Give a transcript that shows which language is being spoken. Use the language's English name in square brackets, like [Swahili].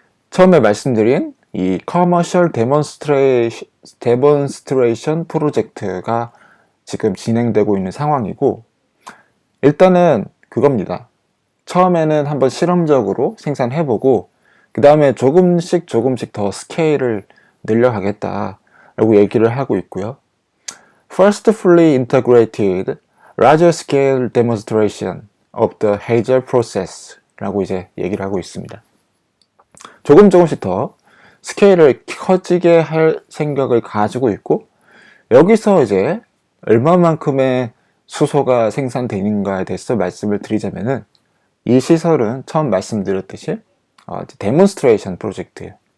[Korean] 처음에 말씀드린 이 커머셜 데몬스트레이션 프로젝트가 지금 진행되고 있는 상황이고, 일단은 그겁니다. 처음에는 한번 실험적으로 생산해보고 그 다음에 조금씩 더 스케일을 늘려가겠다 라고 얘기를 하고 있고요. [English] First fully integrated larger scale demonstration of the Hazer process [Korean] 라고 이제 얘기를 하고 있습니다. 조금씩 더 스케일을 커지게 할 생각을 가지고 있고, 여기서 이제 얼마만큼의 수소가 생산되는가에 대해서 말씀을 드리자면은 이 시설은 처음 말씀드렸듯이 데몬스트레이션 프로젝트예요.